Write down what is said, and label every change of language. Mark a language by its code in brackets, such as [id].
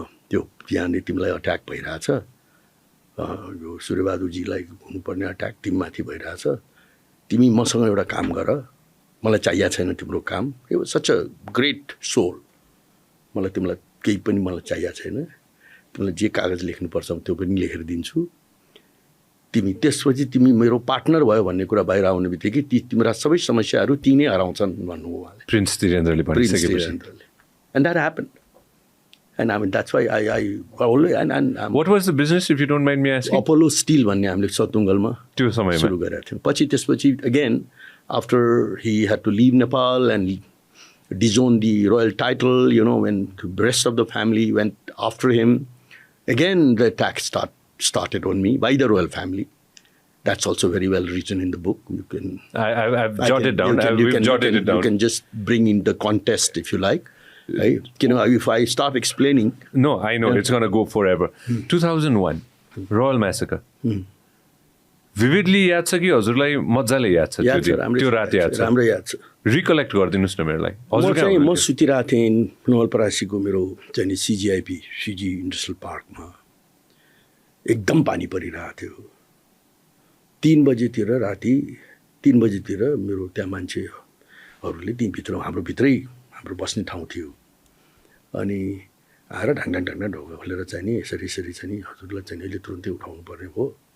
[ne] त्यो यहाँनिर तिमीलाई अट्याक भइरहेछ यो सूर्यबहादुरजीलाई हुनुपर्ने अट्याक तिमीमाथि भइरहेछ तिमी मसँग एउटा काम गर मलाई चाहिएको छैन तिम्रो काम यो [en] such a great soul [ne] मलाई तिमीलाई केही पनि मलाई चाहिएको छैन तिमीलाई जे कागज लेख्नुपर्छ त्यो पनि लेखेर दिन्छु तिमी त्यसपछि तिमी मेरो पार्टनर भयो भन्ने कुरा बाहिर आउने बित्तिकै तिम्रा सबै समस्याहरू ती नै हराउँछन् भन्नु उहाँले prince धीरेन्द्रले [en] and that happened and I mean that's why I always and what was the business if you don't mind me asking [ne] Apollo Steel भन्ने हामीले सतुङ्गलमा त्यो समयमा सुरु गरेका थियौँ त्यसपछि [en] again after he had to leave Nepal and disown the royal title, you know, when the rest of the family went after him, again the attack started on me by the royal family. That's also very well written in the book. You can I've jotted down. We've jotted it down. You can just bring in the context if you like. Right? You know, if I start explaining. No, I know it's going to go forever. 2001, Royal Massacre. [ne] Vividly याद छ कि हजुरलाई मजाले याद छ त्यो रात याद छ राम्रो याद छ रिकलेक्ट गरिदिनुस् न मेरोलाई म सुतिरहेको थिएँ नवलपरासीको मेरो चाहिँ सिजिआइपी सिजी इन्डस्ट्रियल पार्कमा एकदम पानी परिरहेको थियो 3 बजेतिर राति 3 बजेतिर मेरो त्यहाँ मान्छेहरूले त्यहीँभित्र हाम्रो बस्ने ठाउँ थियो अनि आएर ढाङ ढोका खोलेर चाहिँ नि यसरी चाहिँ नि हजुरलाई चाहिँ अहिले तुरुन्तै उठाउनु पर्ने भयो